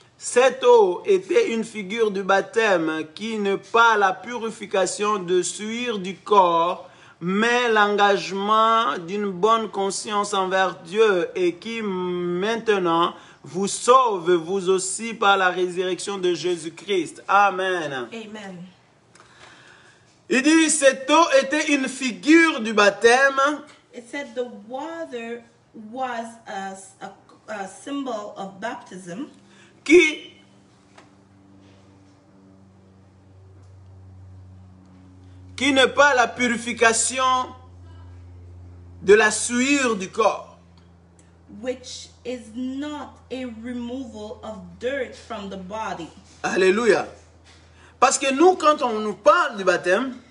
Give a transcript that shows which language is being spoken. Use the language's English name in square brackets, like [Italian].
[French] Cette eau était une figure du baptême qui n'est pas la purification de souillure du corps, mais l'engagement d'une bonne conscience envers Dieu et qui maintenant vous sauve vous aussi par la résurrection de Jésus-Christ. Amen. Amen. Il dit, cette eau était une figure du baptême [English] It said the water was a symbol of baptism [French] qui n'est pas la purification de la souillure du corps. [English] which is not a removal of dirt from the body. [French] Alléluia. Parce que nous, quand on nous parle du baptême,